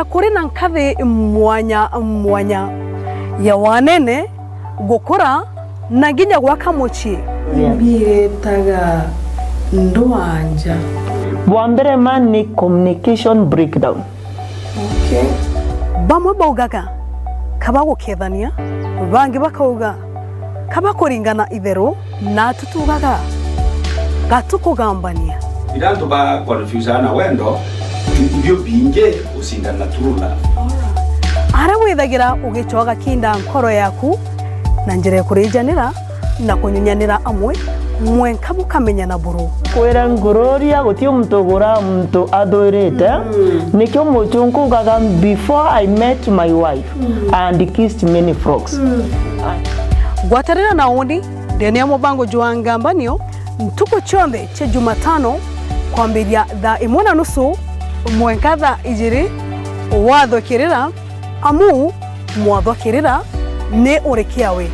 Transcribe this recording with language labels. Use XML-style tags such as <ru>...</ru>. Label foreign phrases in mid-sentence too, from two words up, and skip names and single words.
<mer>kuri na nkathi mwanya ya wanene gukura na nginya gwaka muci mbiretaga ndwanja. Bwa mbere ma ni</mer> <en>communication breakdown.</en> <mer>Okay. Bamwe baugaga kaba gukethania, bangi bakauga kaba kuringana itheru, na tutugaga gatukugambania. Iranto ba confusana wendo ibyo binge usingana turula. Ara withagira ugicoga kinda nkoro yaku na njire kurijanira na kunyunyanira amwe mwenka mukamenya na buru. Kwera ngororia gutio mtogora mtu adoirete nikyo muchungu gaga</mer> <en>before I met my wife and kissed many frogs.</en> <mer>Gwatarira na undi ndene ya mubango juangambanio ntuko chombe che Jumatano kwambiria thaa 1:30 mwenka thaa 2 wathokirira amu mwathokirira ne urekiawe</mer>